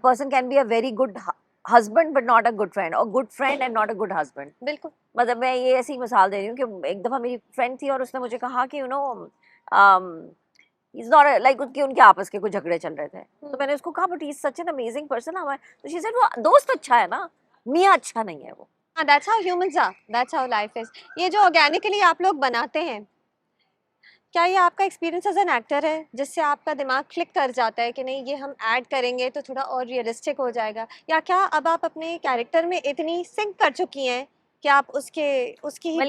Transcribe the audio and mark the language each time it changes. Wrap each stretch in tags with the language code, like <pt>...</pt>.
<en>Person can be a very good husband but not a good friend, और good friend and not a good husband.</en> <hi>बिल्कुल. मतलब मैं ये ऐसी मिसाल दे रही हूँ कि एक दफ़ा मेरी फ्रेंड थी और उसने मुझे कहा कि</hi> <en>you know is not like</en> <hi>उनके आपस के कुछ झगड़े चल रहे थे तो मैंने उसको कहा</hi> <en>But he is such an amazing person.</en> <hi>हमारे तो</hi> <en>she said</en> <hi>वो दोस्त अच्छा है ना, मियाँ अच्छा नहीं है वो.</hi> <en>हाँ, that's how humans are, that's how life is.</en> <hi>ये जो ऑर्गेनिकली आप लोग बनाते हैं, क्या ये आपका एक्सपीरियंस एज एन एक्टर है जिससे आपका दिमाग क्लिक कर जाता है कि नहीं ये हम ऐड करेंगे तो थोड़ा और रियलिस्टिक हो जाएगा, या क्या अब आप अपने कैरेक्टर में इतनी सिंक कर चुकी हैं कि आप उसकी ही</hi>